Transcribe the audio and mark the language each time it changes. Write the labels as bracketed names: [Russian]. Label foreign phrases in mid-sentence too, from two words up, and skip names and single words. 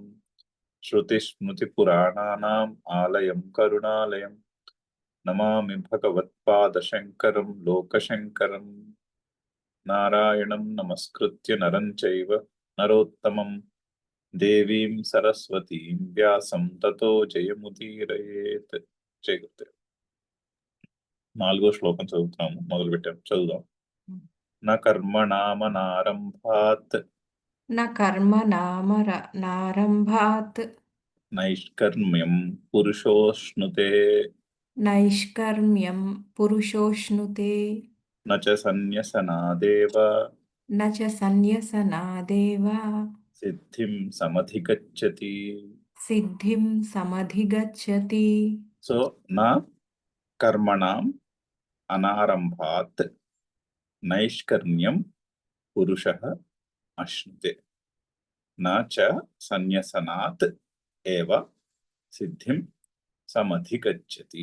[Sanskrit] श्रुतिस्मृतिपुराणानाम् आलयं करुणालयम् नमामि भगवत्पादशङ्करं लोकशङ्करम्। नारायणं नमस्कृत्य नरं चैव नरोत्तमं देवीं सरस्वतीं व्यासं ततो जयमुदीरयेत्। [Telugu] జయగురు. 4వ శ్లోకం చదువుతున్నాము, మొదలు పెట్టాం, చదువుదాం. [Sanskrit] న కర్మణామనారంభాత్ न कर्म नारम्भात् నైష్కర్మ్యం పురుషోష్ణుతే नैष्कर्म्यं पुरुषोऽश्नुते న చ సన్యసనాదేవ न च सन्न्यसनादेव సిద్ధిం సమధిగచ్చతి. सिद्धिं समधिगच्छति। సో నా కర్మణాం అనారంభాత్ నైష్కర్మ్యం పురుషః అశ్నుతే న చ సన్యసనాత్ ఏవ సిద్ధిం సమధిగచ్చతి.